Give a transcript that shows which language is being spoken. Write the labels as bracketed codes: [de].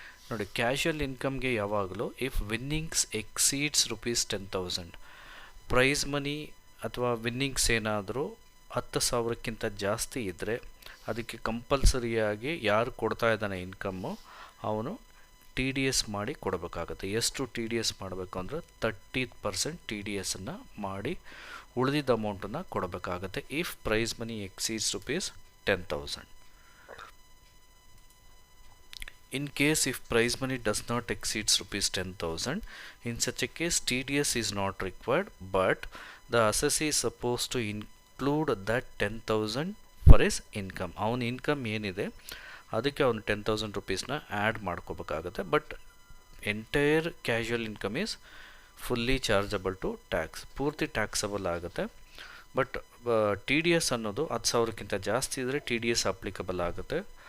[kn] ನೋಡಿ, ಕ್ಯಾಶುಯಲ್ ಇನ್ಕಮ್ಗೆ ಯಾವಾಗಲೂ [en] if winnings exceeds ₹10,000, [kn] prize money ಅಥವಾ ವಿನ್ನಿಂಗ್ಸ್ ಏನಾದರೂ 10,000ಕ್ಕಿಂತ ಜಾಸ್ತಿ ಇದ್ದರೆ ಅದಕ್ಕೆ ಕಂಪಲ್ಸರಿಯಾಗಿ ಯಾರು ಕೊಡ್ತಾ ಇದ್ದಾನೆ ಇನ್ಕಮ್ಮು ಅವನು TDS ಮಾಡಿ ಕೊಡಬೇಕಾಗುತ್ತೆ. ಎಷ್ಟು TDS ಮಾಡಬೇಕು ಅಂದರೆ 30% TDSನ್ನು ಮಾಡಿ ಉಳಿದಿದ್ದ ಅಮೌಂಟನ್ನು ಕೊಡಬೇಕಾಗತ್ತೆ [en] If prize money exceeds ₹10,000. In case if prize money does not exceeds ₹10,000, in such a case TDS is not required, but the assessee is supposed to include that 10,000 for his income. [kn] ಅವನ income ಏನಿದೆ ಅದಕ್ಕೆ ಅವನು ₹10,000ನ add ಮಾಡ್ಕೋಬೇಕಾಗುತ್ತೆ. [en] but entire casual income is fully chargeable to tax, [kn] ಪೂರ್ತಿ taxable ಆಗುತ್ತೆ. But TDS ಅನ್ನೋದು 10,000ಕ್ಕಿಂತ ಜಾಸ್ತಿ ಇದ್ದರೆ TDS ಅಪ್ಲಿಕಬಲ್ ಆಗುತ್ತೆ.